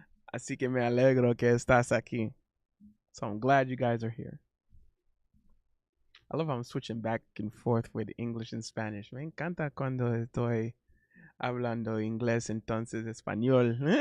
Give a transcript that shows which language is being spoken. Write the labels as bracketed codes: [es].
[es] Así que me alegro que estás aquí. [en] So I'm glad you guys are here. I love how I'm switching back and forth with English and Spanish. [es] Me encanta cuando estoy hablando inglés, entonces español.